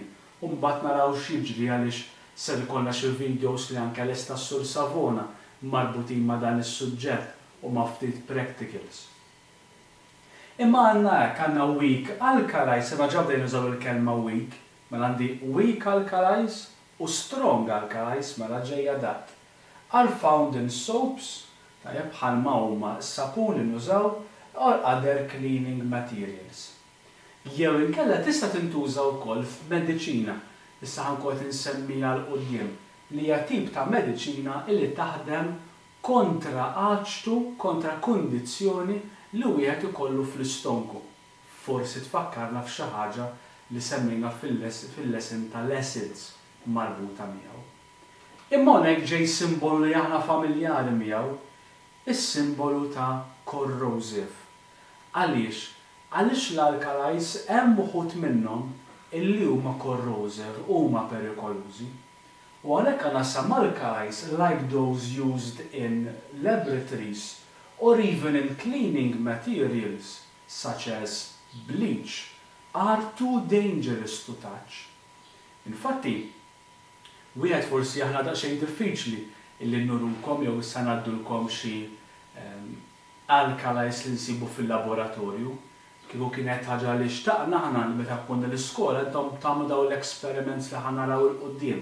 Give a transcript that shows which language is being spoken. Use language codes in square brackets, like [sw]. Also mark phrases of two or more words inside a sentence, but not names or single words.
[mt] U mbagħad naraw x'jiġri għaliex ser ikollna xi videos li anke lesta s-Sur Savona marbutin ma' dan is-suġġett u ma' ftit practicals. Imma għandna hekk għandna [en] weak alkalis, [mt] imma ġabda nużaw il-kelma weak, mela għandi [en] weak alkalis [mt] u [en] strong alkalis [mt] mela ġejja dat. [en] Are found in soaps, [mt] tajjeb bħalma huma s-sapun li nużaw, [en] or other cleaning materials. [mt] Jew inkella tista' tintuża wkoll f'mediċina, issa ħankun insemmija l qudiem li hija tip ta' mediċina li taħdem kontra aċtu, kontra kundizzjoni li wieħed ikollu fl-istonku. Forsi tfakkarna f'xi ħaġa li semmejna fil-lesson tal-acids marbuta miegħu. Imma hawnhekk ġej simbolu li aħna familjari miegħu, is-simbolu ta' corrosive. Għaliex? Għaliex l-alkalis hemm uħud minnhom illi huma corrosive, huma perikolużi. U għalhekk għandna [en] some alkalis like those used in laboratories or even in cleaning materials such as bleach are too dangerous to touch. [mt] Infatti, wieħed forsi aħna daqsxejn diffiċli illi nurulkom jew issa ngħaddulkom xi alkalis li nsibu fil-laboratorju. Kieku kienet ħaġa li xtaqna aħna meta konna l-iskola intom tagħmlu dawn l-experiments li ħanaraw il-qudiem.